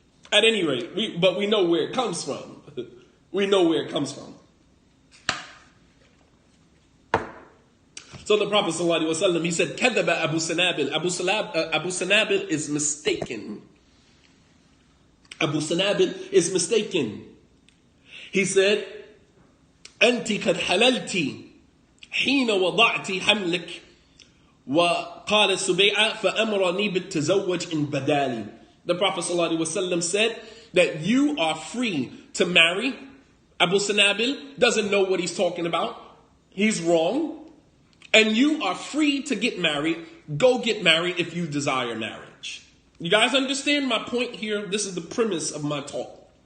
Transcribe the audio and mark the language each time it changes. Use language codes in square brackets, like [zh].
[en] At any rate, we know where it comes from. We know where it comes from. So the Prophet ﷺ, he said, Kadhaba Abu Sanabil. Abu Sanabil is mistaken. Abu Sanabil is mistaken. He said, [ar] Anti kad halalti حين وضعت حملك وقال سبيعة فأمرني بالتزوج إن بدالي. [en] The Prophet ﷺ said that you are free to marry. Abu Sanabil doesn't know what he's talking about. He's wrong. And you are free to get married. Go get married if you desire marriage. You guys understand my point here? This is the premise of my talk.